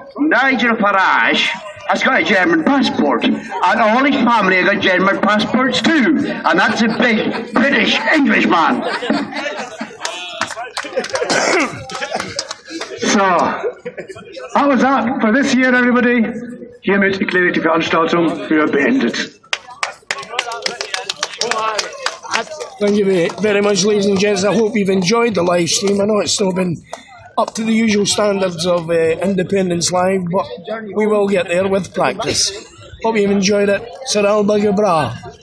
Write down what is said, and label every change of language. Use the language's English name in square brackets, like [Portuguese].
[English] Nigel Farage has got a German passport, and all his family have got German passports too, and that's a big British Englishman. So, that was that for this year, everybody. [German] Hiermit erkläre ich die Veranstaltung für beendet. [English] Thank you very much, ladies and gents. I hope you've enjoyed the live stream. I know it's not been up to the usual standards of Independence Live, but we will get there with practice. Hope you've enjoyed it. Sir Alba Gabra.